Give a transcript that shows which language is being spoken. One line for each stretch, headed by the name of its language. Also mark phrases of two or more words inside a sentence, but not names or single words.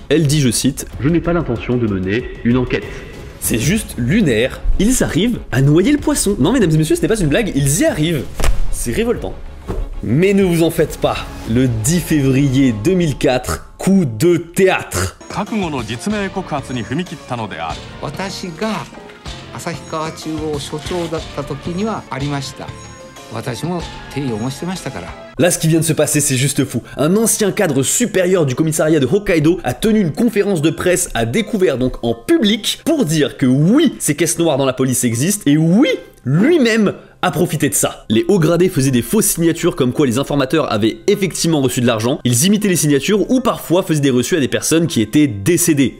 French: Elle dit, je cite, « Je n'ai pas l'intention de mener une enquête. » C'est juste lunaire. Ils arrivent à noyer le poisson. Non mesdames et messieurs, ce n'est pas une blague, ils y arrivent. C'est révoltant. Mais ne vous en faites pas, le 10 février 2004, coup de théâtre.
Japanese: 覚悟の実名告発に踏み切ったのである。私が旭川中央所長だった時にはありました。私も手を汚してましたから。
French: Là, ce qui vient de se passer, c'est juste fou. Un ancien cadre supérieur du commissariat de Hokkaido a tenu une conférence de presse, a découvert donc en public pour dire que oui, ces caisses noires dans la police existent et oui, lui-même a profité de ça. Les hauts gradés faisaient des fausses signatures comme quoi les informateurs avaient effectivement reçu de l'argent, ils imitaient les signatures ou parfois faisaient des reçus à des personnes qui étaient décédées.